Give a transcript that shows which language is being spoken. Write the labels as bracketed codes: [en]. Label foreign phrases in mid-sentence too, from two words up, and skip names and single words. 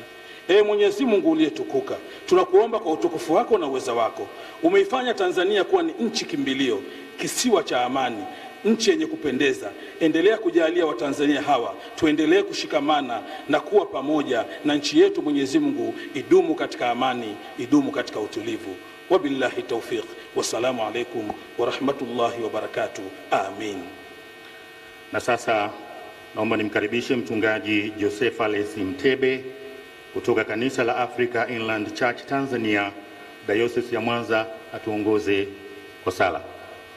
[sw] Mwenyezi Mungu uliyetukuka, tunakuomba kwa utukufu wako na uweza wako, umeifanya Tanzania kuwa ni nchi kimbilio, kisiwa cha amani, nchi yenye kupendeza. Endelea kujalia Watanzania hawa tuendelee kushikamana na kuwa pamoja, na nchi yetu Mwenyezi Mungu idumu katika amani, idumu katika utulivu. [ar] وبالله التوفيق. والسلام عليكم ورحمة الله وبركاته. Amin. [sw] Na sasa naomba nimkaribishe mchungaji Joseph Alesi Mtebe kutoka kanisa la Africa Inland Church Tanzania, Diocese ya Mwanza, atuongoze kwa sala.